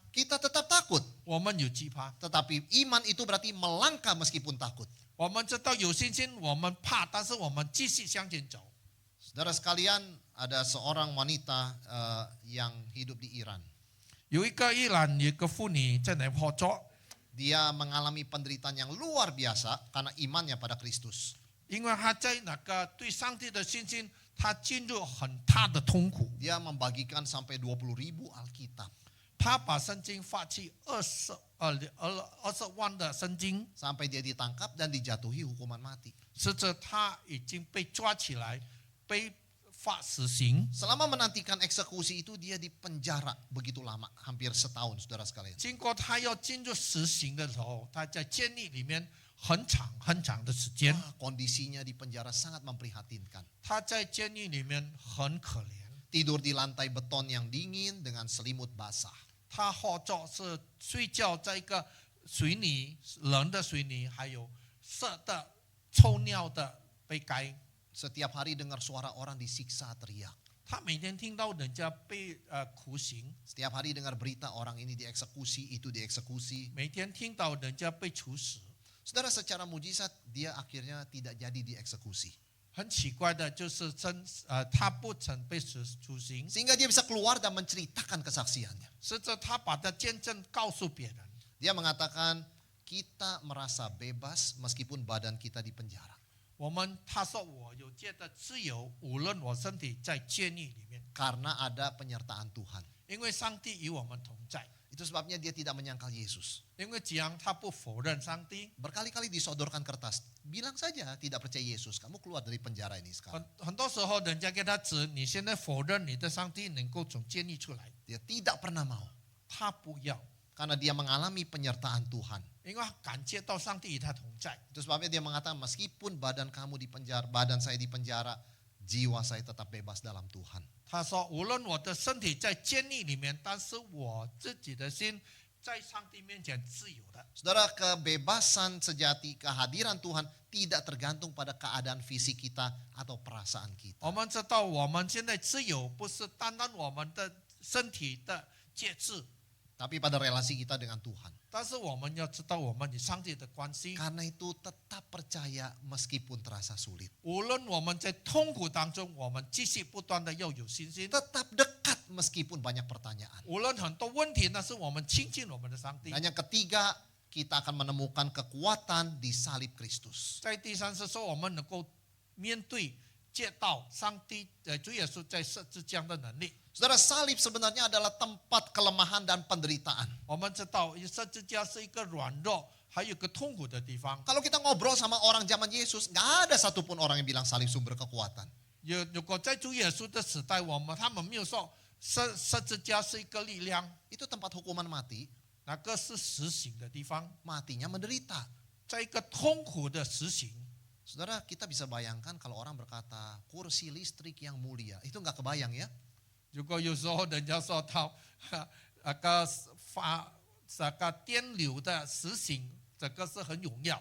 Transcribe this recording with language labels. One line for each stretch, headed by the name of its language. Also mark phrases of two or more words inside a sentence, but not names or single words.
Indonesian: Kita tetap takut.
Chinese: 我们有惧怕。
Indonesian: Tetapi iman itu berarti melangkah meskipun takut.
Chinese: 我们知道有信心，我们怕，但是我们继续向前走。
Indonesian: Saudara sekalian, ada seorang wanita yang hidup di Iran.
Chinese: 有一个伊朗有一个妇女在那破作，
Indonesian: Dia mengalami penderitaan yang luar biasa karena imannya pada Kristus.
Chinese: 因为她在那个对上帝的信心，她进入很大的痛苦。
Indonesian: Dia membagikan sampai 20.000 Alkitab.
Chinese: 她把圣经发去20万的圣经，
Indonesian: Sampai dia ditangkap dan dijatuhi hukuman mati.
Chinese: 使得她已经被抓起来，被发死刑。
Indonesian: Selama menantikan eksekusi itu dia dipenjara begitu lama, hampir setahun, saudara sekalian.
Chinese: 经过她要进入死刑的时候，她在监狱里面很长很长的时间。
Indonesian: Kondisinya di penjara sangat memprihatinkan.
Chinese: 她在监狱里面很可怜，
Indonesian: Tidur di lantai beton yang dingin dengan selimut basah.
Chinese: 她或者是睡觉在一个水泥冷的水泥，还有色的臭尿的被盖。
Indonesian: Setiap hari dengar suara orang disiksa teriak.
Chinese: 她每天听到人家被苦刑，
Indonesian: Setiap hari dengar berita orang ini dieksekusi, itu dieksekusi.
Chinese: 每天听到人家被处死。
Indonesian: Saudara, secara mujizat dia akhirnya tidak jadi dieksekusi.
Chinese: 很奇怪的就是她不曾被处刑，
Indonesian: Sehingga dia bisa keluar dan menceritakan kesaksiannya.
Chinese: 是着她把她见证告诉别人。
Indonesian: Dia mengatakan, kita merasa bebas meskipun badan kita di penjara.
Chinese: 她说我有觉得自由，无论我身体在监狱里面，
Indonesian: Karena ada penyertaan Tuhan.
Chinese: 因为上帝与我们同在。
Indonesian: Itu sebabnya dia tidak menyangkal Yesus.
Chinese: 因为既然她不否认上帝，
Indonesian: Berkali-kali disodorkan kertas. Bilang saja tidak percaya Yesus. Kamu keluar dari penjara ini sekarang.
Chinese: 很多时候人家给她指，你现在否认你的上帝能够从监狱出来，
Indonesian: Dia tidak pernah mau.
Chinese: 她不要，
Indonesian: Karena dia mengalami penyertaan Tuhan.
Chinese: 因为她感觉到上帝与她同在。
Indonesian: Itu sebabnya dia mengatakan, meskipun badan kamu di penjara, badan saya di penjara, jiwa saya tetap bebas dalam Tuhan.
Chinese: 她说，无论我的身体在监狱里面，但是我自己的心在上帝面前自由的。
Indonesian: Saudara, kebebasan sejati, kehadiran Tuhan tidak tergantung pada keadaan fisik kita atau perasaan kita.
Chinese: 我们知道，我们现在自由不是单单我们的身体的节制，
Indonesian: Tapi pada relasi kita dengan Tuhan.
Chinese: 但是我们要知道我们与上帝的关系。
Indonesian: Karena itu tetap percaya meskipun terasa sulit.
Chinese: 无论我们在痛苦当中，我们继续不断的要有信心。
Indonesian: Tetap dekat meskipun banyak pertanyaan.
Chinese: 无论很多问题，但是我们亲近我们的上帝。
Indonesian: Dan yang ketiga, kita akan menemukan kekuatan di salib Kristus.
Chinese: 在第三是说，我们能够面对见到上帝主耶稣在十字架的能力。
Indonesian: Saudara, salib sebenarnya adalah tempat kelemahan dan penderitaan.
Chinese: 我们知道十字架是一个软弱，还有一个痛苦的地方。
Indonesian: Kalau kita ngobrol sama orang zaman Yesus, nggak ada satupun orang yang bilang salib sumber kekuatan.
Chinese: 如果在主耶稣的时代，他们没有说十字架是一个力量，
Indonesian: Itu tempat hukuman mati,
Chinese: 那个是实行的地方，
Indonesian: matinya menderita.
Chinese: 在一个痛苦的实行。
Indonesian: Saudara, kita bisa bayangkan kalau orang berkata kursi listrik yang mulia, itu nggak kebayang ya.
Chinese: 如果有时候人家说到那个电流的实行，这个是很荣耀，